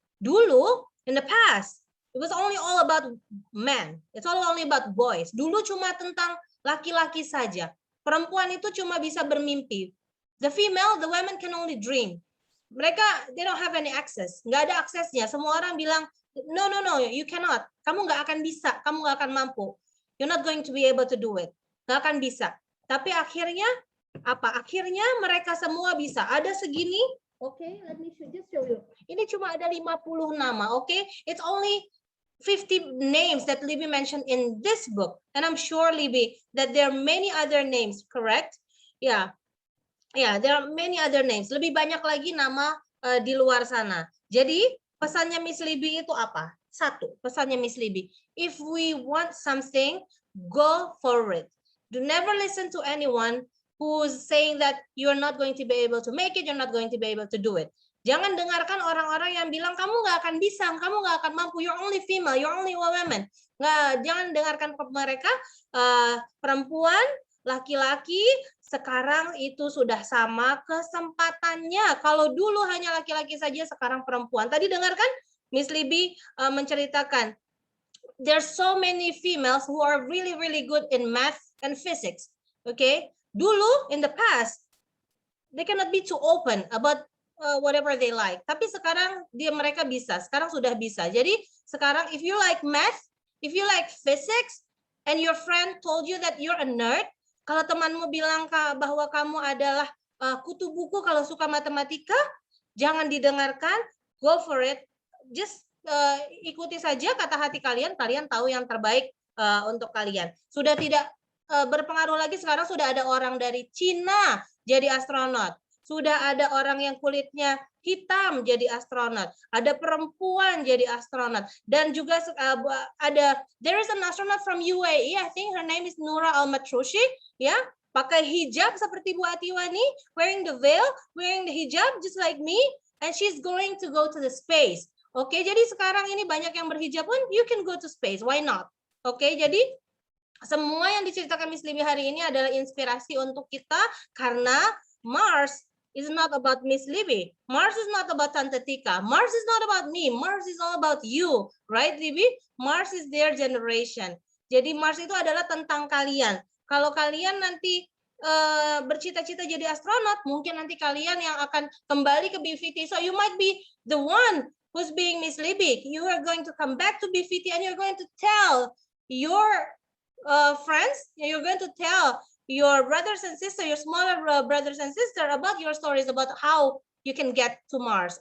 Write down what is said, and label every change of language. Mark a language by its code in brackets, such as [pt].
[id] Dulu, [en] in the past, it was only all about men. It's only about boys. [id] Dulu cuma tentang laki-laki saja. Perempuan itu cuma bisa bermimpi. [en] The women can only dream. [id] Mereka, [en] they don't have any access. [id] Nggak ada aksesnya. Semua orang bilang, [en] no, you cannot. [id] Kamu nggak akan bisa. Kamu nggak akan mampu. [en] You're not going to be able to do it. [id] Nggak akan bisa. Tapi akhirnya, apa? Akhirnya mereka semua bisa. Ada segini. [en] Okay, let me just show you. [id] Ini cuma ada 50 nama. [en] Okay, it's only 50 names that Libby mentioned in this book. And I'm sure, Libby, that there are many other names, correct? Yeah, there are many other names. [id] Lebih banyak lagi nama di luar sana. Jadi, pesannya Miss Libby itu apa? Satu, pesannya Miss Libby. [en] If we want something, go for it. Do never listen to anyone who's saying that you're not going to be able to make it, you're not going to be able to do it. [id] Jangan dengarkan orang-orang yang bilang kamu nggak akan bisa, kamu nggak akan mampu, [en] you're only female, you're only a woman. [id] Jangan dengarkan mereka, perempuan, laki-laki, sekarang itu sudah sama kesempatannya. Kalau dulu hanya laki-laki saja, sekarang perempuan. Tadi dengarkan Miss Libby menceritakan, [en] there's so many females who are really, really good in math and physics. Okay, [id] dulu [en] in the past, they cannot be too open about whatever they like. [id] Tapi sekarang mereka bisa. Sekarang sudah bisa. Jadi sekarang, [en] if you like math, if you like physics, and your friend told you that you're a nerd, [id] kalau temanmu bilang bahwa kamu adalah kutu buku kalau suka matematika, jangan didengarkan, [en] go for it. [id] Just ikuti saja kata hati kalian, kalian tahu yang terbaik untuk kalian. Sudah tidak berpengaruh lagi, sekarang sudah ada orang dari Cina jadi astronot. Sudah ada orang yang kulitnya hitam jadi astronot. Ada perempuan jadi astronot. Dan juga [en] there is an astronaut from UAE, I think her name is Nura Al-Matrushi, ya, [id] pakai hijab seperti Bu Atiwa nih, [en] wearing the veil, wearing the hijab just like me, and she's going to go to the space. [id] Oke, jadi sekarang ini banyak yang berhijab pun, [en] you can go to space, why not? [id] Oke, jadi semua yang diceritakan Miss Libby hari ini adalah inspirasi untuk kita, karena [en] Mars is not about Miss Libby. Mars is not about Tante Tika. Mars is not about me. Mars is all about you, right, Libby? Mars is their generation. [id] Jadi Mars itu adalah tentang kalian. Kalau kalian nanti bercita-cita jadi astronot, mungkin nanti kalian yang akan kembali ke BIVITI. [en] So you might be the one who's being Miss Libby. You are going to come back to BIVITI and you're going to tell your friends, you're going to tell your brothers and sisters, your smaller brothers and sisters about your stories about how you can get to Mars.